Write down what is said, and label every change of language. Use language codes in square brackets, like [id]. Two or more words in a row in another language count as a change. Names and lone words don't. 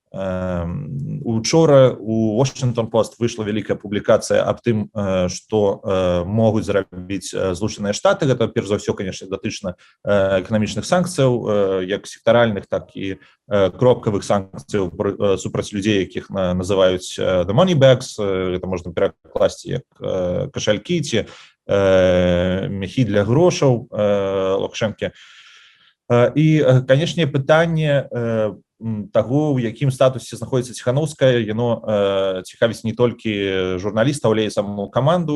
[be] Учора у Washington Post выйшла вялікая публікацыя аб тым, што могуць зрабіць Злучаныя Штаты. Гэта, перш за ўсё, конечно, датычна эканамічных санкцыяў, як сектаральных, так і кропкавых санкцыяў супраць людзей, якіх называюць [en] the money bags. [be] Гэта можна перакласці як кашалькі ці мяхі для грошаў Лукашэнкі. І, канешне, пытанне таго, у якім статусе знаходзіцца Ціханаўская, яно цікавіць не толькі журналістаў, але і саму каманду.